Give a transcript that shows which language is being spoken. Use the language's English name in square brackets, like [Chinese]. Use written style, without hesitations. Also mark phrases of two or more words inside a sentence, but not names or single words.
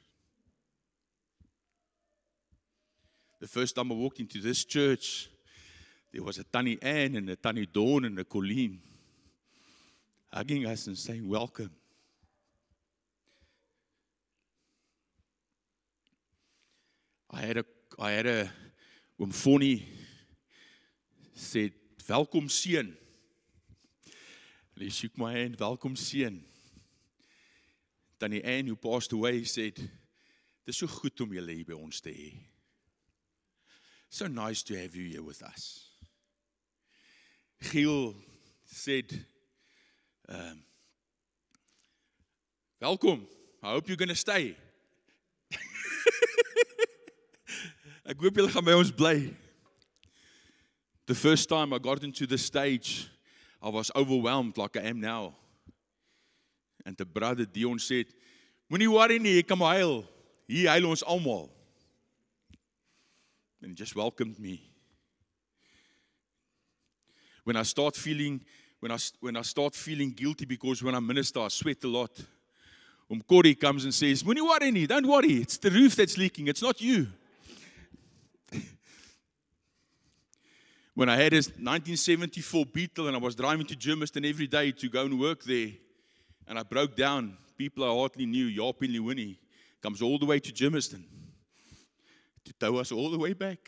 [English] The first time I walked into this church, there was a Tannie Ann and a Tannie Dawn and a Colleen hugging us and saying, welcome. I had a Foni said, [Afrikaans] welkom seun. [English] He shook my hand, [Afrikaans] welkom seun. [English] Tannie Ann, who passed away, said, [Afrikaans] dis so goed om julle hier by ons te hê. [English] So nice to have you here with us. Giel said, welkom, I hope you're going to stay. [Afrikaans] Ek hoop julle gaan by ons bly. [English] The first time I got into the stage, I was overwhelmed like I am now. And the brother Dion said, [Afrikaans] moenie worry nie, ek kan maar huil. Hier huil ons almal. [English] And he just welcomed me. When I start feeling guilty because when I minister, I sweat a lot. Corey comes and says, [Afrikaans] moenie worry nie, [English] don't worry, it's the roof that's leaking, it's not you. When I had a 1974 Beetle and I was driving to Germiston every day to go and work there, and I broke down, people I hardly knew, Jaap and Lewini, comes all the way to Germiston to tow us all the way back.